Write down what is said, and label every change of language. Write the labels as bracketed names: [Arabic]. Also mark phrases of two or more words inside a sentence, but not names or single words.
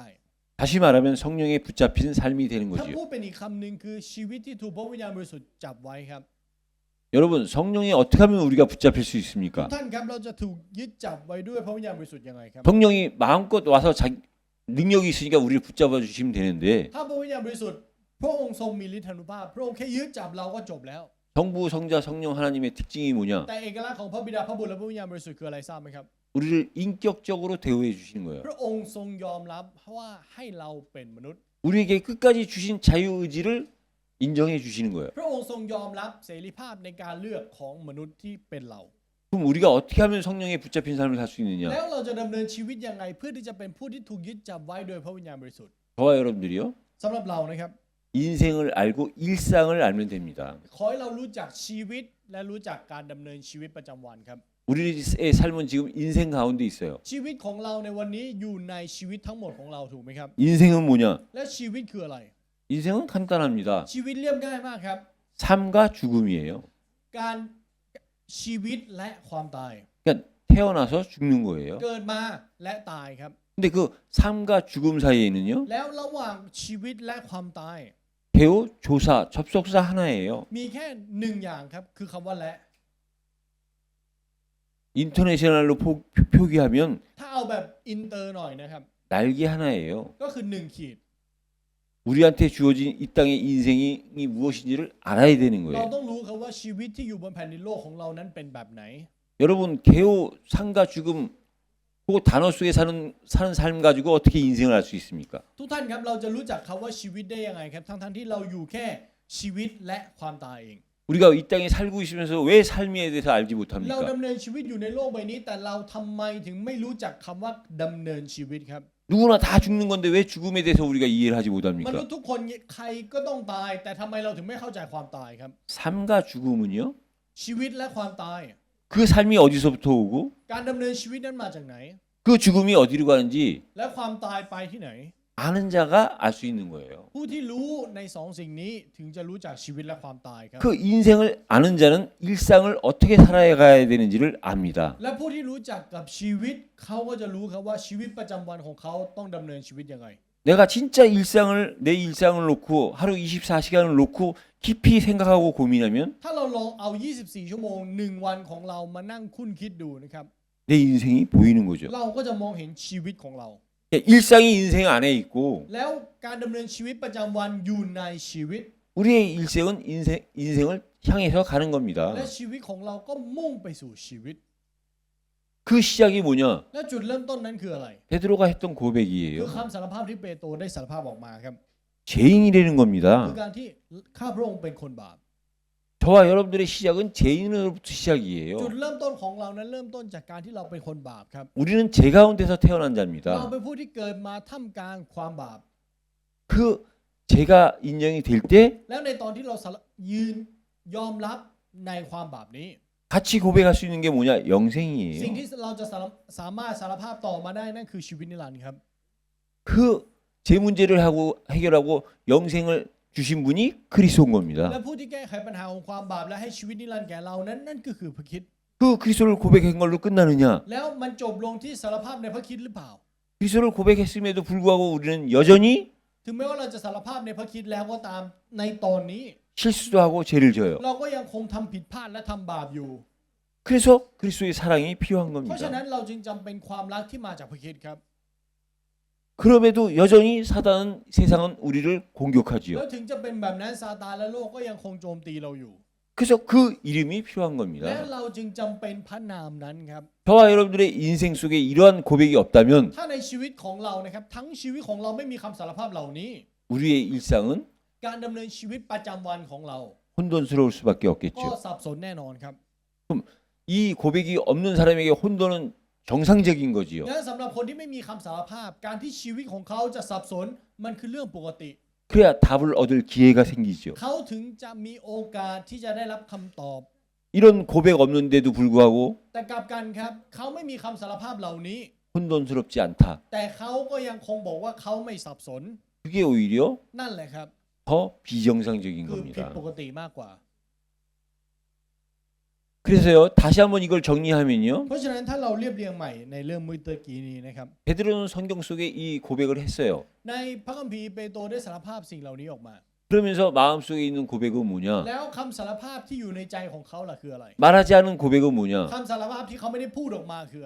[Korean] 다시 말하면 성령에 붙잡힌 삶이 되는 [Thai] ถ้า [Korean] 거지요. [Thai] พูดเป็นอีกคำหนึ่งคือชีวิตที่ถูกพระวิญญาณบริสุทธิ์จับไว้ครับ [Korean] 여러분 성령에 어떻게 하면 우리가 붙잡힐 수 [Thai] ทุ [Korean] 있습니까? [Thai] กท่านครับเราจะถูกยึดจับไว้ด้วยพระวิญญาณบริสุทธิ์ยังไงครับ [Korean] 성령이 마음껏 와서 자기 능력이 있으니까 우리를 붙잡아 주시면 되는데 [Thai] ถ้าพระวิญญาณบริสุทธิ์พระองค์ทรงมีฤทธานุภาพพระองค์แค่ยึดจับเราก็จบแล้ว [Korean] 성부 성자 성령 하나님의 특징이 뭐냐? [Thai] แต่เอกลักษณ์ของพระบิดาพระบุตรและพระวิญญาณบริสุทธิ์คืออะไรทราบไหมครับ [Korean] 우리를 인격적으로 대우해 주시는 거예요. [Thai] พระองค์ทรงยอมรับว่าให้เราเป็นมนุษย์ [Korean] 우리에게 끝까지 주신 자유 의지를 인정해 주시는 거예요. [Thai] พระองค์ทรงยอมรับเสรีภาพในการเลือกของมนุษย์ที่เป็นเรา [Korean] 그럼 우리가 어떻게 하면 성령에 붙잡힌 삶을 살 수 [Thai] แล้ [Korean] 있느냐? [Thai] วเราจะดำเนินชีวิตยังไงเพื่อที่จะเป็นผู้ที่ถูกยึดจับไว้โดยพระวิญญาณบริสุทธิ์ [Korean] 저와 여러분들이요. [Thai] สำหรับเรานะครับ [Korean] 인생을 알고 일상을 알면 됩니다. [Thai] ขอให้เรารู้จักชีวิตและรู้จักการดำเนินชีวิตประจำวันครับ [Korean] 우리의 삶은 지금 인생 가운데 있어요. [Thai] ชีวิตของเราในวันนี้อยู่ในชีวิตทั้งหมดของเราถูกไหมครับ [Korean] 인생은 뭐냐? [Thai] และชีวิตคืออะไร [Korean] 인생은 간단합니다. [Thai] ชีวิตเรียบง่ายมากครับ [Korean] 삶과 죽음이에요. [Thai] การชีวิตและความตาย [Korean] 그러니까 태어나서 죽는 거예요. [Thai] เกิดมาและตายครับ [Korean] 근데 그 삶과 죽음 사이에는요. [Thai] แล้วระหว่างชีวิตและความตาย [Korean] 배우, 조사, 접속사 하나예요. [Thai] มีแค่หนึ่งอย่างครับคือคำว่าและ [Korean] 인터내셔널로 표기하면 [Thai] ถ้าเอาแบบอินเตอร์หน่อยนะครับ [Korean] 날개 하나예요. [Thai] ก็คือหนึ่งขีด [Korean] 우리한테 주어진 이 땅의 인생이 무엇인지를 알아야 되는 [Thai] เรา [Korean] 거예요. [Thai] ต้องรู้ครับว่าชีวิตที่อยู่บนแผ่นดินโลกของเรานั้นเป็นแบบไหน [Korean] 여러분 개호, 상과 죽음 그 단어 속에 사는 삶 가지고 어떻게 인생을 알 수 있습니까? [Thai] ทุกท่านครับเราจะรู้จักคำว่าชีวิตได้ยังไงครับทั้งที่เราอยู่แค่ชีวิตและความตายเอง [Korean] 우리가 이 땅에 살고 있으면서 왜 삶에 대해서 알지 [Thai] เรา [Korean] 못합니까? [Thai] ดำเนินชีวิตอยู่ในโลกใบนี้แต่เราทำไมถึงไม่รู้จักคำว่าดำเนินชีวิตครับ [Korean] 누구나 다 죽는 건데 왜 죽음에 대해서 우리가 이해를 하지 [Thai] มนุ [Korean] 못합니까? [Thai] ษย์ทุกคนใครก็ต้องตาย แต่ทำไมเราถึงไม่เข้าใจความตายครับ [Korean] 삶과 죽음은요? [Thai] ชีวิตและความตาย [Korean] 그 삶이 어디서부터 오고 [Thai] การดำเนินชีวิตนั้นมาจากไหน [Korean] 그 죽음이 어디로 가는지 [Thai] และความตายไปที่ไหน [Korean] 아는 자가 알 수 있는 거예요. [Thai] ผู้ที่รู้ในสองสิ่งนี้ถึงจะรู้จักชีวิตและความตายครับ [Korean] 그 인생을 아는 자는 일상을 어떻게 살아가야 되는지를 압니다. [Thai] และผู้ที่รู้จักกับชีวิตเขาก็จะรู้ครับว่าชีวิตประจำวันของเขาต้องดำเนินชีวิตยังไง [Korean] 내가 진짜 내 일상을 놓고 하루 24시간을 놓고 깊이 생각하고 고민하면 [Thai] ถ้าเราลองเอา 24 ชั่วโมง 1 วันของเรามานั่งคุ้นคิดดูนะครับ [Korean] 내 인생이 보이는 거죠. [Thai] เราก็จะมองเห็นชีวิตของเรา [Korean] 일상이 인생 안에 있고 [Thai] แล้วการดำเนินชีวิตประจำวันอยู่ในชีวิต [Korean] 우리의 일생은 인생을 향해서 가는 겁니다. [Thai] และชีวิตของเราก็มุ่งไปสู่ชีวิต [Korean] 그 시작이 뭐냐? [Thai] และจุดเริ่มต้นนั้นคืออะไร [Korean] 베드로가 했던 [Thai] คือ [Korean] 고백이에요. [Thai] คำสารภาพที่เปโตรได้สารภาพออกมาครับ [Korean] 죄인이라는 [Thai] คือ [Korean] 겁니다. [Thai] การที่ข้าพระองค์เป็นคนบาป [Korean] 저와 여러분들의 시작은 죄인으로부터 [Thai] จุด [Korean] 시작이에요. [Thai] เริ่มต้นของเรานั้นเริ่มต้นจากการที่เราเป็นคนบาปครับ [Korean] 우리는 죄 가운데서 태어난 [Thai] เรา [Korean] 자입니다. [Thai] เป็นผู้ที่เกิดมาท่ามกลางความบาป [Korean] 그 죄가 인정이 될 때 [Thai] แล้วในตอนที่เรายืนยอมรับในความบาปนี้ [Korean] 같이 고백할 수 있는 게 뭐냐? [Thai] สิ่ง [Korean] 영생이에요. [Thai] ที่เราจะสามารถสารภาพต่อมาได้นั่นคือชีวิตนิรันดร์ครับ [Korean] 그 죄 문제를 하고 해결하고 영생을 주신 분이 그리스도인 [Thai] และ [Korean] 겁니다. [Thai] ผู้ที่แก้ไขปัญหาของความบาปและให้ชีวิตนิรันดร์แก่เรานั้นนั่นก็คือพระคริสต์ [Korean] 그 그리스도를 고백한 걸로 끝나느냐? [Thai] แล้วมันจบลงที่สารภาพในพระคริสต์หรือเปล่า [Korean] 그리스도를 고백했음에도 불구하고 우리는 여전히 [Thai] ถึงแม้ว่าเราจะสารภาพในพระคริสต์แล้วก็ตามในตอนนี้ [Korean] 실수도 하고 죄를 져요. [Thai] เราก็ยังคงทำผิดพลาดและทำบาปอยู่ [Korean] 그래서 그리스도의 사랑이 필요한 [Thai] เพราะฉะนั้น [Korean] 겁니다. [Thai] เราจึงจำเป็นความรักที่มาจากพระคริสต์ครับ [Korean] 그럼에도 여전히 사단은 세상은 우리를 [Thai] แล้ว [Korean] 공격하지요. [Thai] ถึงจะเป็นแบบนั้นซาตานและโลกก็ยังคงโจมตีเราอยู่ [Korean] 그래서 그 이름이 필요한 [Thai] และ [Korean] 겁니다. [Thai] เราจึงจำเป็นพระนามนั้นครับ [Korean] 저와 여러분들의 인생 속에 이러한 고백이 없다면 [Thai] ถ้าในชีวิตของเรานะครับทั้งชีวิตของเราไม่มีคำสารภาพเหล่านี้ [Korean] 우리의 일상은 [Thai] การดำเนินชีวิตประจำวันของเรา [Korean] 혼돈스러울 수밖에 [Thai] ก็ [Korean] 없겠죠. [Thai] สับสนแน่นอนครับ [Korean] 이 고백이 없는 사람에게 혼돈은 정상적인 거지요. [Thai] งั้นสำหรับคนที่ไม่มีคำสารภาพ การที่ชีวิตของเขาจะสับสนมันคือเรื่องปกติ [Korean] 그래야 답을 얻을 기회가 생기죠. [Thai] เขาถึงจะมีโอกาสที่จะได้รับคำตอบ [Korean] 이런 고백 없는데도 불구하고 [Thai] แต่กลับกันครับเขาไม่มีคำสารภาพเหล่านี้ [Korean] 혼돈스럽지 않다. [Thai] แต่เขาก็ยังคงบอกว่าเขาไม่สับสน [Korean] 그게 오히려 [Thai] นั่นแหละครับ [Korean] 더 비정상적인 [Thai] คือผิด [Korean] 겁니다. [Thai] ปกติมากกว่า [Korean] 그래서요, 다시 한번 이걸 정리하면요. [Thai] เพราะฉะนั้นถ้าเราเรียบเรียงใหม่ในเรื่องเมื่อกี้นี้นะครับ [Korean] 베드로는 성경 속에 이 고백을 했어요. [Thai] ในพระคัมภีร์เปโตรได้สารภาพสิ่งเหล่านี้ออกมา [Korean] 그러면서 마음속에 있는 고백은 뭐냐? [Thai] แล้วคำสารภาพที่อยู่ในใจของเขาล่ะคืออะไร [Korean] 말하지 않은 고백은 뭐냐? [Thai] คำสารภาพที่เขาไม่ได้พูดออกมาคืออะไร